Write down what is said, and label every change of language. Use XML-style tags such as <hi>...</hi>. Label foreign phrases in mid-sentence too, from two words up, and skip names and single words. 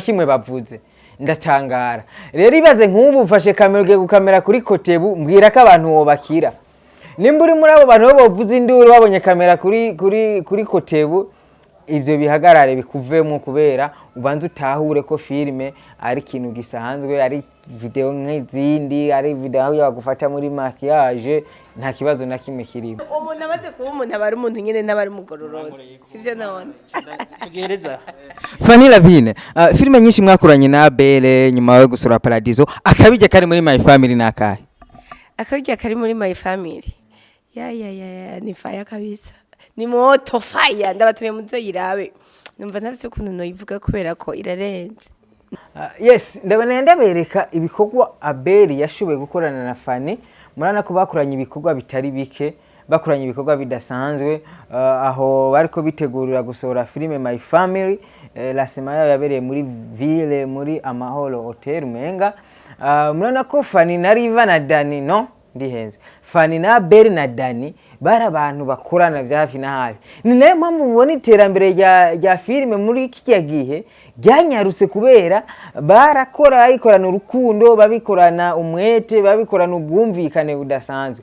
<rn>nakimwe bavuze ndatangara rero ibaze nk'ubu ufashe kamera ugiye gukamera kuri kotebu mbwira ko abantu wobakira nimba uri muri abo bantu bavuze induru babonye kamera kuri kotebu ivyo bihagarare bikuvemo kubera ubanze utahure ko filme ari kintu gisanzwe ari video nk'izindi ari video yo gufata muri maquillage nta kibazo na kimwe kirimo umuntu amaze kuba umuntu abari umuntu nyene n'abari mugororozi sivyo none tugereza Fanny Lavine filme nyinshi mwakoranye na Abel nyuma yo gusura Paradiso akabije kari muri My Family nakahe akarya kari muri my family ya ni fire kabisa ni moto fire ndabatumiye muzoyirabe numva ntafise ukuntu noyivuga kubera ko irarenze. Yes, ndabona ndabereka ibikorwa Abel yashoboye gukorana na Fanny. Murana ko bakoranye ibikorwa bitari bike, bakoranye ibikorwa bidasanzwe, aho bariko bitegurira gusohora filime My Family.</rn> <fr>La semaine</fr> <rn>yabereye muri ville muri Amahoro Hotel Menga. Murana ko Fanny na Riva na Dani no ndihenze. Fanny na Abel na Dani bari abantu bakorana vya hafi na hafi. Ni nayo mpamvu mubona iterambere rya filime muri kiki gihe ryanyarutse kubera bayikorana urukundo, babikorana umwete, babikorana ubwumvikane budasanzwe.</rn>